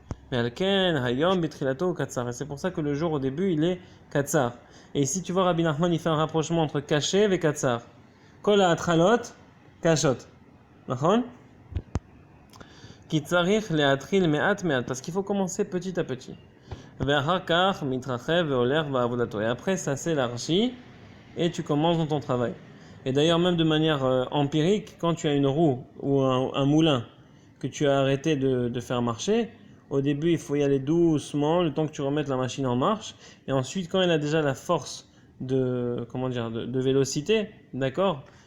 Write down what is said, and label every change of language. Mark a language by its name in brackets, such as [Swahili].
[French] Mais [Hebrew] alken, hayom, bitrilato, katsar. [French] Et c'est pour ça que le jour au début, il est katsar. Et ici, tu vois, Rabbi Nachman, il fait un rapprochement entre caché et katsar. [Hebrew] Kol ha'atralot, kashot. [French] D'accord? [Hebrew] Kitzarich le'atril me'at me'at. [French] Parce qu'il faut commencer petit à petit. [Hebrew] ואחר כך מתרחב והולך בעבודתו. [French] Et après, ça s'élargit et tu commences dans ton travail. Et d'ailleurs, même de manière empirique, quand tu as une roue ou un moulin que tu as arrêté de faire marcher, au début, il faut y aller doucement, le temps que tu remettes la machine en marche. Et ensuite, quand elle a déjà la force de vélocité, d'accord?